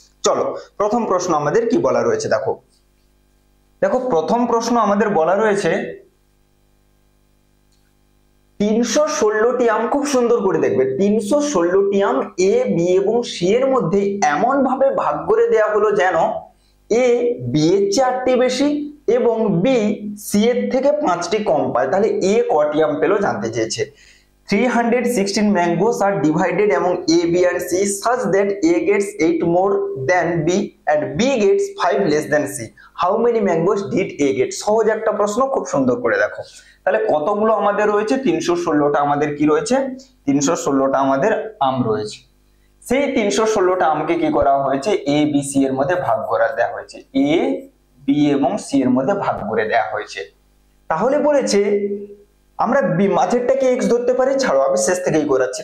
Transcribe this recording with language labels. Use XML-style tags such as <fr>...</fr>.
<bn>চলো, প্রথম প্রশ্ন আমাদের কি বলা রয়েছে দেখো। প্রথম প্রশ্ন আমাদের বলা রয়েছে 316টি আম, খুব সুন্দর করে দেখবে, 316টি আম এ, বি এবং সি এর মধ্যে এমন ভাবে ভাগ করে দেওয়া হলো যেন এ বি এর চেয়ে 8টি বেশি এবং বি সি এর থেকে 5টি কম পায়। তাহলে এ কটি আম পেলো জানতে চেয়েছে।</bn> <en>316 mangoes are divided among A, B and C such that A gets 8 more than B and B gets 5 less than C. How many mangoes did A get?</en> <bn>সহজ একটা প্রশ্ন, খুব সুন্দর করে দেখো। তাহলে কতগুলো আমাদের রয়েছে? 316টা আমাদের কি রয়েছে? 316টা আমাদের আম রয়েছে। সেই 316টা আমকে কি করা হয়েছে? এ বি সি এর মধ্যে ভাগ করে দেওয়া হয়েছে। এ বি এবং সি এর মধ্যে ভাগ করে দেওয়া হয়েছে। তাহলে বলেছে আমরা বি মাঝেরটাকে এক্স ধরতে পারি, ছাড়ো আমি শেষ থেকেই করাচ্ছি।</bn>